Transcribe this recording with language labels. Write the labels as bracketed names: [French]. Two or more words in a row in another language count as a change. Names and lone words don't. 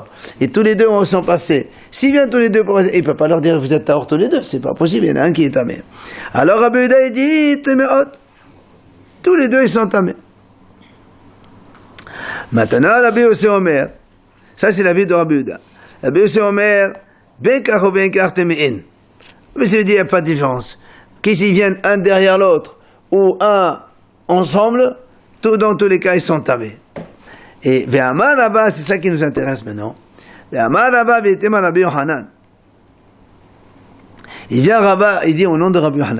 [French] Et tous les deux sont passés. S'ils viennent tous les deux, il ne peut pas leur dire vous êtes tahor tous les deux, c'est pas possible, il y en a un qui est tamé. Alors Rabbi Yehuda il dit Temeot. Tous les deux ils sont tamés. Maintenant Rabbi Yossi Omer, ça c'est la vie de Rabbi Yehuda. Rabbi Yossi Omer, [Hebrew] בין כך ובין כך טמאין. [French] Mais ça veut dire il n'y a pas de différence. Qu'ils viennent un derrière l'autre, ou un ensemble, dans tous les cas, ils sont tamés. Et [Hebrew] ואמר רבה, [French] c'est ça qui nous intéresse maintenant. [Hebrew] ואמר רבה ואיתימא רבי יוחנן. [French] Il vient Rabba, il dit au nom de Rabbi Yohanan.